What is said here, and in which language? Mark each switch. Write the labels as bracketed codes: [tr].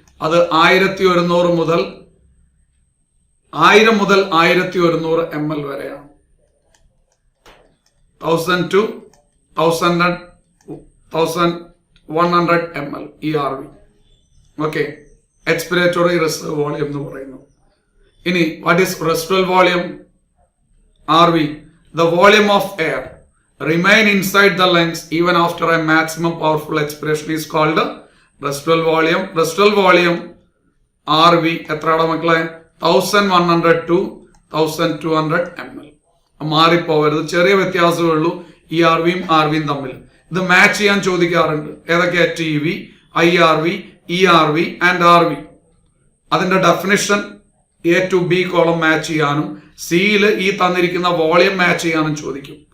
[ml] അത് 1100 മുതൽ 1000 മുതൽ 1100 ml വരെയാണ്. [en] 1000 to 1100 ml ERV. [ml] Okay, എക്സ്പിരേറ്ററി reserve volume എന്ന് പറയുന്നു. [en] ഇനി what is residual volume? RV, the volume of air remain inside the lungs even after a maximum powerful expiration is called residual volume. [ml] Residual volume RV എത്രയാണ് മക്കളെ? [en] 1100 to 1200 ml. [ml] മാറിപ്പോവരുത്, ചെറിയ വ്യത്യാസമേ ഉള്ളൂ ERVയും RVയും തമ്മിൽ. ഇത് മാച്ച് ചെയ്യാൻ ചോദിക്കാറുണ്ട്. ഏതൊക്കെയാ? TB, IRV, ERV and RV. അതിന്റെ definition A to B column match ചെയ്യാനും സിയിൽ ഈ തന്നിരിക്കുന്ന വോളിയം മാച്ച് ചെയ്യാനും ചോദിക്കും.